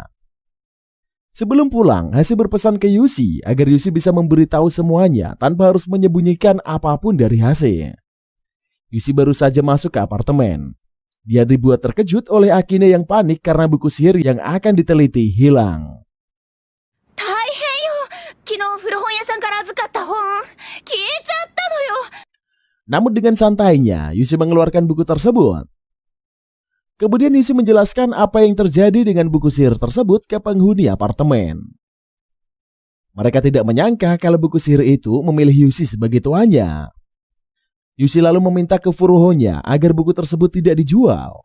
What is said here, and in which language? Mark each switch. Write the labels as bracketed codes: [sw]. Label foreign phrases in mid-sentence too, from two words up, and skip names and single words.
[id] Sebelum pulang, Hase berpesan ke Yushi agar Yushi bisa memberitahu semuanya tanpa harus menyembunyikan apapun dari Hase. Yushi baru saja masuk ke apartemen. Dia dibuat terkejut oleh Akine yang panik karena buku sihir yang akan diteliti hilang. [ja] 昨日古本屋さんから預かった本消えちゃったのよ。 [id] Namun dengan santainya, Yushi mengeluarkan buku tersebut. Kemudian Yushi menjelaskan apa yang terjadi dengan buku sihir tersebut ke penghuni apartemen. Mereka tidak menyangka kalau buku sihir itu memilih Yushi sebagai tuannya. Yushi lalu meminta ke Furuhonya agar buku tersebut tidak dijual.